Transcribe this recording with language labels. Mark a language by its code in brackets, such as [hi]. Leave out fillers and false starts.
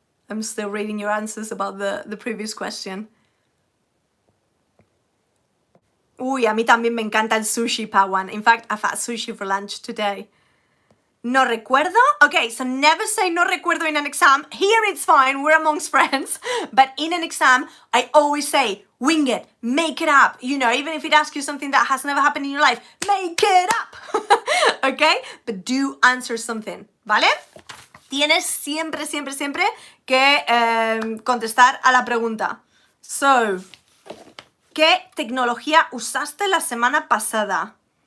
[en] I'm still reading your answers about the previous question. [es] Uy, a mí también me encanta el sushi, Pawan. [en] In fact, I've had sushi for lunch today. [es] No recuerdo? [en] Okay, so never say [es] no recuerdo [en] in an exam. Here it's fine, we're amongst friends. But in an exam, I always say, wing it, make it up. You know, even if it asks you something that has never happened in your life, make it up. Okay? But do answer something, [es] ¿vale? Tienes siempre, siempre, siempre que contestar a la pregunta. So, ¿qué tecnología usaste la semana pasada?